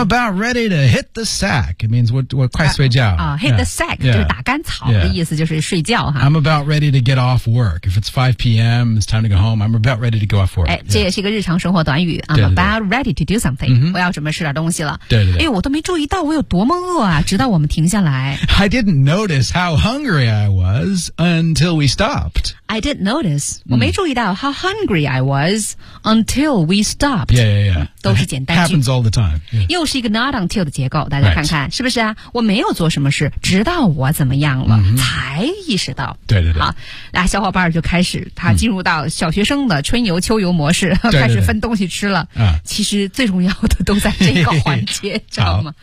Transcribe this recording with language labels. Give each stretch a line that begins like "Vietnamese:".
English: about ready to hit the sack It means
Chinese: 我快睡觉、
English: Hit the sack、
Chinese: 就是打干草的意思就是睡觉、
English: I'm about ready to get off work If it's 5 p.m. It's time to go home I'm about ready to go off work、
Chinese: 这也是一个日常生活短语 I'm 对对对
English: about ready to do somethingWe
Chinese: 要准备吃点东西了。对对对。哎呦，我都没注意到我有多么饿啊！直到我们停下来。
English: I didn't notice how hungry I was until we stopped. I didn't notice.
Chinese: 我没注意到
English: how hungry I was until we stopped. Yeah, yeah, yeah.
Chinese: 都是简单句。
English: Happens all the time.、
Chinese: 又是一个 not until 的结构，大家看看、是不是啊？我没有做什么事，直到我怎么样了、才意识到。对对对。好，那小伙伴就开始他进入到小学生的春游秋游模式，开始分东西吃了。其实最重要的都在这个环节，知道吗